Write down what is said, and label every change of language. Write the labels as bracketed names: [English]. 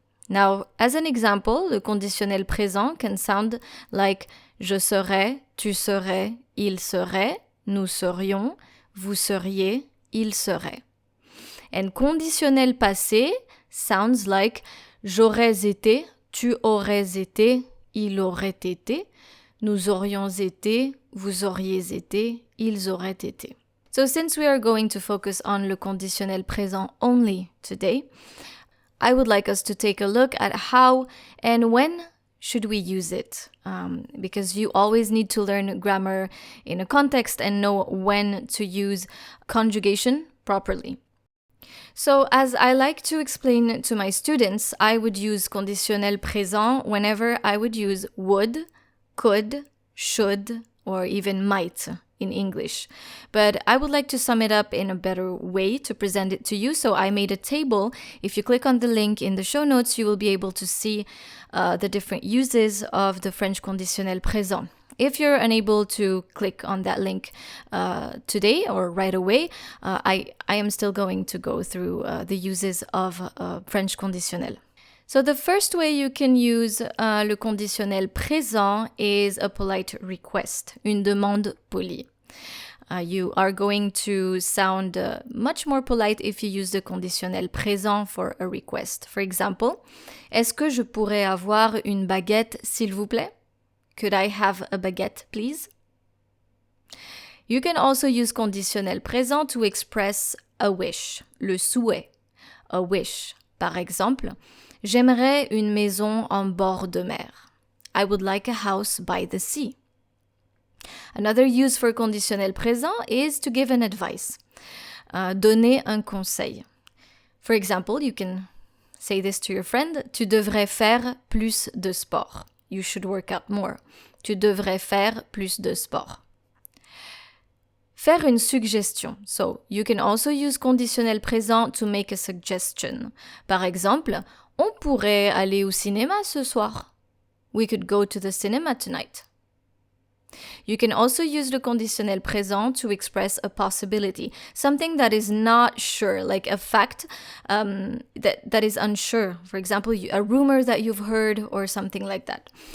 [English] Now, as an example, [French] le conditionnel présent [English] can sound like [French] je serais, tu serais, il serait, nous serions, vous seriez, il serait. And conditionnel passé [English] sounds like [French] j'aurais été, tu aurais été, il aurait été, nous aurions été, vous auriez été, ils auraient été. [English] So since we are going to focus on le conditionnel présent only today, I would like us to take a look at how and when should we use it, because you always need to learn grammar in a context and know when to use conjugation properly. So as I like to explain to my students, I would use conditionnel présent whenever I would use would, could, should, or even might in English. But I would like to sum it up in a better way to present it to you. So I made a table. If you click on the link in the show notes, you will be able to see the different uses of the French conditionnel présent. If you're unable to click on that link today or right away, I am still going to go through the uses of French conditionnel. So the first way you can use le conditionnel présent is a polite request, [French] une demande polie. [English] You are going to sound much more polite if you use the conditionnel présent for a request. For example, [French] est-ce que je pourrais avoir une baguette, s'il vous plaît? [English] Could I have a baguette, please? You can also use conditionnel présent to express a wish, [French] le souhait, [English] a wish. [French] Par exemple, j'aimerais une maison en bord de mer. [English] I would like a house by the sea. Another use for conditionnel présent is to give an advice, [French] donner un conseil. [English] For example, you can say this to your friend, [French] tu devrais faire plus de sport. [English] You should work out more. [French] Tu devrais faire plus de sport. Faire une suggestion. [English] So, you can also use conditionnel présent to make a suggestion. [French] Par exemple, on pourrait aller au cinéma ce soir. [English] We could go to the cinema tonight. You can also use the conditionnel présent to express a possibility, something that is not sure, like a fact that is unsure. For example, a rumor that you've heard or something like that.